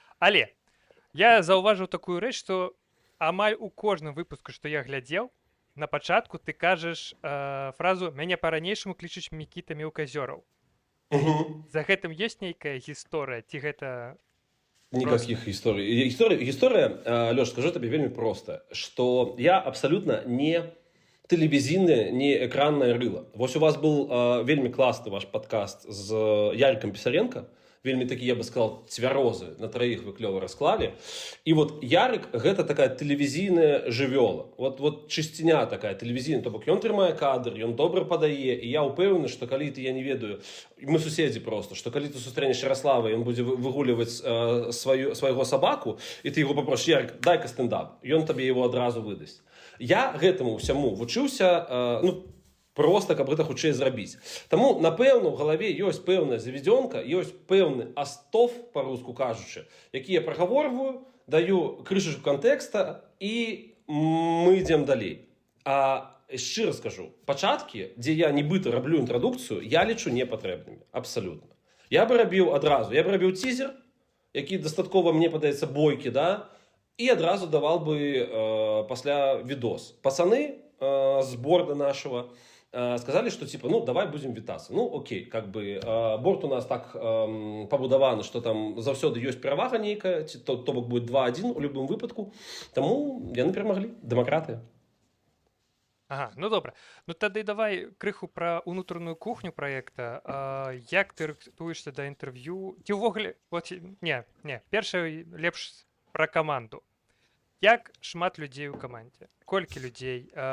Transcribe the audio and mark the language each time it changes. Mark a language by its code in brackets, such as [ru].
[be] Але я заўважыў такую рэч, што амаль у кожным выпуску, што я глядзеў, на пачатку ты кажаш фразу «Мяне па-ранейшаму клічуць Мікіта Мелказёраў». За гэтым ёсць нейкая гісторыя, ці гэта... [ru] Никаких историй. История, Лёш, скажу тебе вельмі просто, что я абсолютно не телевизійное, не экранное рыло. Вось у вас был вельмі классный ваш подкаст с Яриком Писаренко, [be] вельмі такі, [ru] я бы сказал, цвярозы, [be] на троих вы клёва расклалі. И вот Ярик, гэта такая телевизійная жывёла. Вот чысціня такая телевизійная, то бок ён трымае кадр, ён добра падае, і я ўпэўнены, што калі ты, я не ведаю, мы суседзі просто, што калі ты сустрэнеш Ярослава, ён будзе выгуліваць свайго сабаку, і ты яго папросіш, [ru] Ярик, дай-ка стендап, [be] ён табе его адразу выдасць. Я гэтаму ўсяму вучыўся, ну, просто, каб гэта хутчэй зрабіць. Таму, напэўна, у галаве ёсць пэўная заведзёнка, ёсць пэўны астов, па-руску кажучы, які я прагаворваю, даю крышачку кантэкста, і мы ідзем далей. А шчыра скажу, пачаткі, дзе я нібыта раблю інтрадукцыю, я лічу непатрэбнымі. Абсалютна. Я бы рабіў адразу. Я бы рабіў тизер, які дастаткова, мне падаецца, бойкі, да? І адразу давал бы пасля відос. [ru] Пацаны з борда нашего сказали, что типа, ну, [be] давай будем вітацца. Ну, окей, [ru] как бы борт [be] у нас так пабудаваны, что там заўсёды ёсць перавага нейкая, то бок [ru] будет 2-1 [be] у любым выпадку. Таму яны перамаглі. Дэмакраты. Ага, ну добра. Ну тады давай крыху пра ўнутраную кухню праекта. Як ты рыхтуешся да інтэрв'ю? Ці ўвогуле, вот, не, першае лепш пра каманду. Як шмат людзей у камандзе? Колькі людзей?